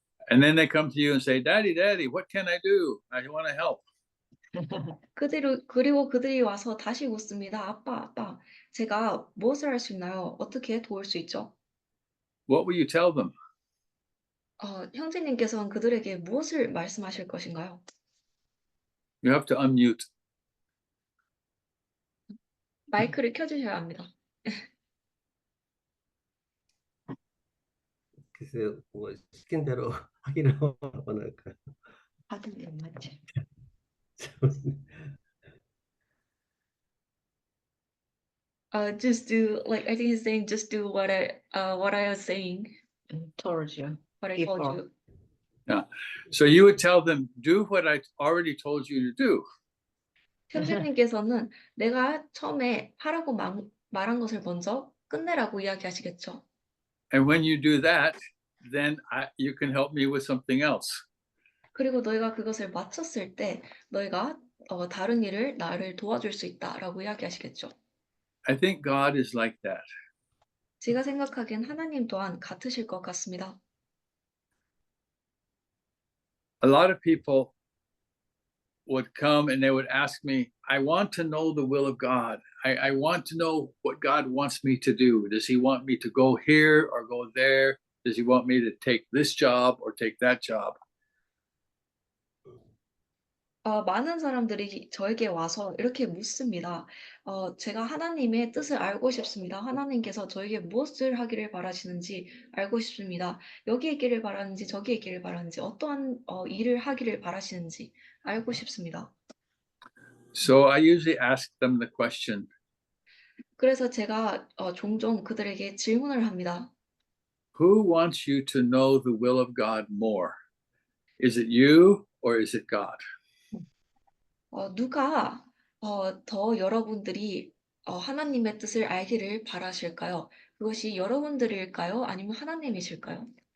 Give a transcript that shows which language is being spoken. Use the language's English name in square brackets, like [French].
[English] And then they come to you and say, Daddy, Daddy, what can I do? I want to help. [Korean] 그리고 그들이 와서 다시 묻습니다. 아빠, 제가 무엇을 할 수 있나요? 어떻게 도울 수 있죠? [English] What will you tell them? [Korean] 형제님께서는 그들에게 무엇을 말씀하실 것인가요? [English] You have to unmute. [Korean] 마이크를 켜주셔야 합니다. 글쎄요, 뭐 시킨 대로 하기를 원할까요? 하긴 안 맞지. [English] Just do I think he's saying just do what I was saying, Told you. what I told Before. you. So you would tell them, do what I already told you to do. [Korean] 형제님께서는 내가 처음에 하라고 말한 것을 먼저 끝내라고 이야기하시겠죠. [English] And when you do that, then you can help me with something else. [Korean] 그리고 너희가 그것을 마쳤을 때 너희가 다른 일을 나를 도와줄 수 있다라고 이야기하시겠죠. [English] I think God is like that. [Korean] 제가 생각하기엔 하나님 또한 같으실 것 같습니다. [English] A lot of people would come and they would ask me, I want to know the will of God. I want to know what God wants me to do. Does he want me to go here or go there? Does he want me to take this job or take that job? [Korean] 많은 사람들이 저에게 와서 이렇게 묻습니다. 제가 하나님의 뜻을 알고 싶습니다. 하나님께서 저에게 무엇을 하기를 바라시는지 알고 싶습니다. 여기 있기를 바라는지 저기 있기를 바라는지 어떠한 일을 하기를 바라시는지 알고 싶습니다. [English] So I usually ask them the question, [Korean] 그래서 제가 종종 그들에게 질문을 합니다. [English] who wants you to know the will of God more? Is it you or is it God? [Korean] 누가 더 여러분들이 하나님의 뜻을 알기를 바라실까요? 그것이 여러분들일까요? 아니면 하나님이실까요?